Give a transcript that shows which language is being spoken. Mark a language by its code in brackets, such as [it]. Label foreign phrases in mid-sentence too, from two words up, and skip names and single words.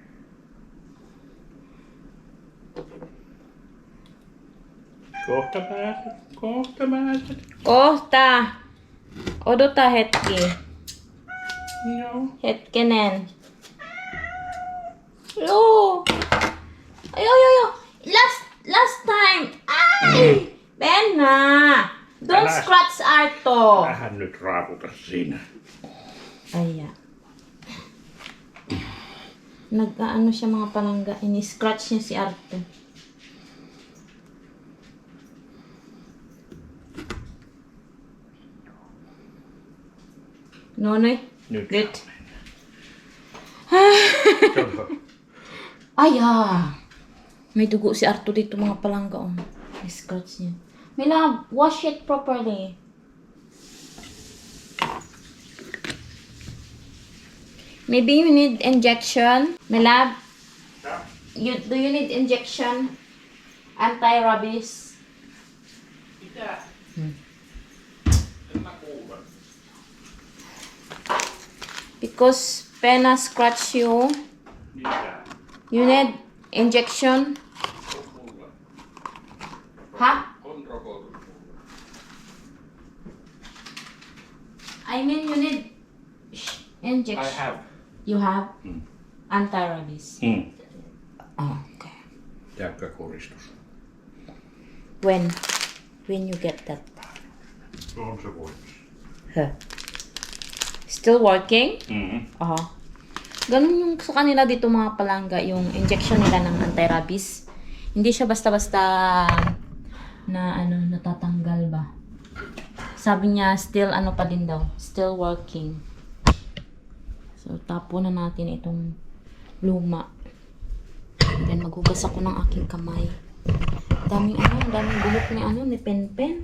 [fi] Kohta pääset. Kohta. Odota hetki. Joo. Hetkenen. Joo. Joo. [en] Last time. Ai! Benna. Don't [fi] Älä- [en] scratch Arto. [fi] Vähän nyt raaputa siinä. [tl] Ay, nag-ano siya mga palangga. Ini-scratch niya si Arto. Nonoy? [fi] Nyt. Nyt. Kato. [tl] May dugo si Arto dito mga palangga. Oh. I-scratch niya. Mila, [en] wash it properly. Maybe you need injection. Mila, do you need injection? Anti-rabies? [fi] Mitä? En mä kuule. [en] Because Penna scratch you. [fi] Mitä? [en] You need injection. [fi] On mulla. Ha? On rokotus. [en] I mean you need injection. I have. You have anti-rabies. Oh, okay. [fi] Jäykkäkoristus. [en] When you get that? [fi] On se voimassa. [en] Huh. Still working? Aha. [tl] Ganun yung sa kanila dito mga palangga, yung injection nila ng anti-rabies. Hindi siya basta-basta na natatanggal ba. Sabi niya still pa din daw, [en] still working. [tl] So tapo na natin itong luma. Then maghugas ako ng aking kamay. Daming buhok ni Pen.